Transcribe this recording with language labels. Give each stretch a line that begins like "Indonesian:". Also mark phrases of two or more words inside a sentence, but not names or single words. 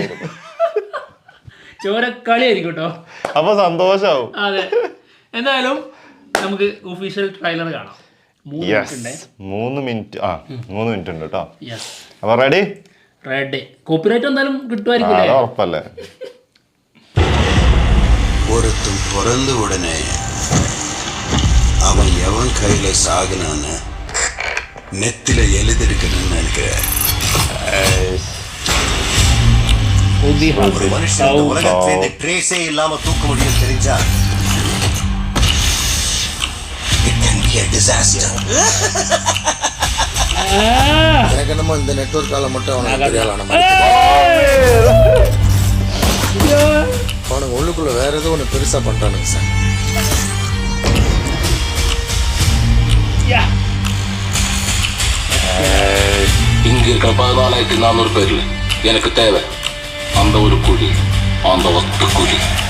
Malayalam: ചോരക്കളി ആയിരിക്കും കേട്ടോ, അപ്പൊ സന്തോഷാവും. അതെ, എന്തായാലും നമുക്ക് ഒഫീഷ്യൽ ട്രailer കാണാം. 3 മിനിറ്റ് ഉണ്ട് കേട്ടോ. അപ്പൊ റെഡി? കോപ്പിറൈറ്റ് എന്തായാലും കിട്ടുമായിരിക്കും, ഉറപ്പല്ലേ?
Tamil: ஒருத்தன் பிறந்த உடனே அவன் எவன் கையில சாகுனான்னு நெத்தில எழுதிருக்கணும்னு நினைக்கிறேன். ஒரு மனுஷன் இந்த உலகத்துல இந்த ட்ரேஸே இல்லாம தூக்க முடியும் தெரிஞ்சா
English: it can be a disaster.
Tamil: எனக்கு என்னமோ இந்த நெட்வொர்க்கால மட்டும் அவனுக்கு தெரியலான மாதிரி அவனுக்கு உள்ளுக்குள்ள வேற ஏதோ ஒன்று பெருசா பண்ணிட்டானுங்க சார். இங்க இருக்கிற 14,400 பேர்ல எனக்கு தேவை அந்த ஒரு குழி, அந்த ஒத்த குழி.